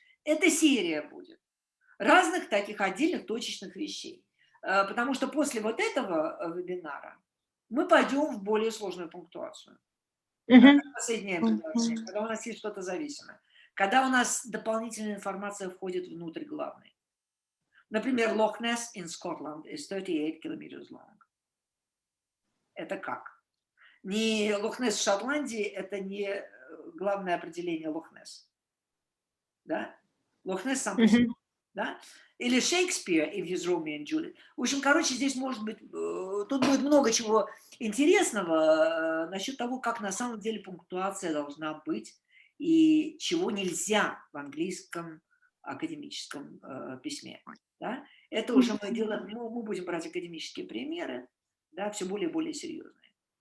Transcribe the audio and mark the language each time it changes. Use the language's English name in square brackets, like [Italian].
[Russian] Это серия будет разных таких отдельных точечных вещей. Потому что после вот этого вебинара мы пойдем в более сложную пунктуацию. Последнее предложение, когда у нас есть что-то зависимое. Когда у нас дополнительная информация входит внутрь главной. [English] Например, Loch Ness in Scotland is 38 kilometers long. [Russian] Это как? Не Лох-Несс в Шотландии, это не главное определение Лох-Несс. Да? Лох-Несс сам по себе. Да? Или Шекспир и his Romeo and Juliet. В общем, короче, здесь может быть, тут будет много чего интересного насчет того, как на самом деле пунктуация должна быть и чего нельзя в английском академическом письме. Да? Это уже мы делаем, мы будем брать академические примеры, да, все более и более серьезные.